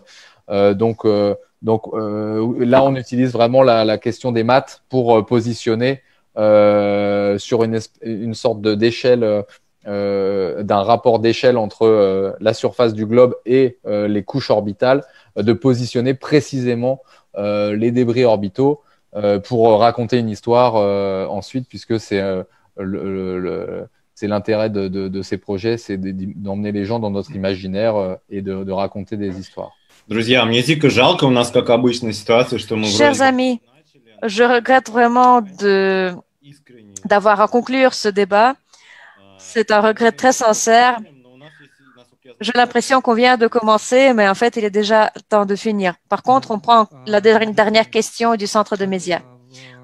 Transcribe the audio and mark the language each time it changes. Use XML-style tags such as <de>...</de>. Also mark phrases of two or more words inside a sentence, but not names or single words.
<fr>Donc là on utilise vraiment la question des maths pour positionner sur une sorte d'échelle, d'un rapport d'échelle entre la surface du globe et les couches orbitales, de positionner précisément les débris orbitaux pour raconter une histoire ensuite, puisque c'est l'intérêt de ces projets, c'est d'emmener les gens dans notre imaginaire et de raconter des histoires.</fr> <ru>Друзья, мне дико жалко, у нас, как обычно, ситуация, что мы...</ru> <fr>Chers amis, je regrette vraiment d'avoir à conclure ce débat. C'est un regret très sincère. J'ai l'impression qu'on vient de commencer, mais en fait, il est déjà temps de finir. Par contre, on prend la dernière question du centre de médias.</fr>